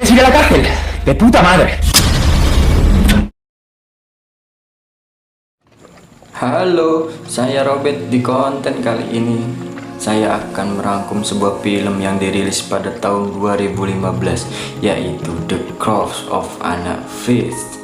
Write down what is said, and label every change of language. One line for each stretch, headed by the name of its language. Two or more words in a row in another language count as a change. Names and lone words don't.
Spanish: de la cárcel. De puta madre.
Indonesian: Halo, saya Robert. Di konten kali ini saya akan merangkum sebuah film yang dirilis pada tahun 2015, yaitu The Curse of Anna Freeze.